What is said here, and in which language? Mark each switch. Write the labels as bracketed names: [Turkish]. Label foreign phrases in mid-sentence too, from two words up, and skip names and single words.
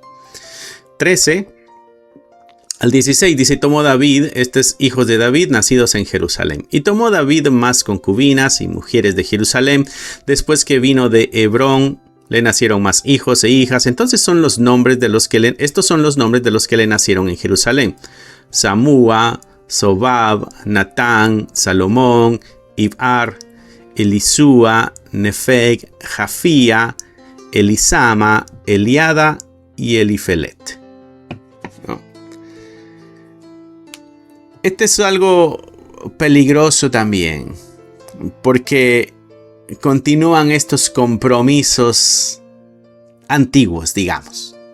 [Spanish] 13 al 16 dice, tomó David, estos hijos de David nacidos en Jerusalén. Y tomó David más concubinas y mujeres de Jerusalén. Después que vino de Hebrón, le nacieron más hijos e hijas. Entonces estos son los nombres de los que le nacieron en Jerusalén. Samúa, Sobab, Natán, Salomón, Ibhar, Elisúa, Nefeg, Jafía, Elisama, Eliada y Elifelet. Este es algo peligroso también, porque continúan estos compromisos antiguos, digamos.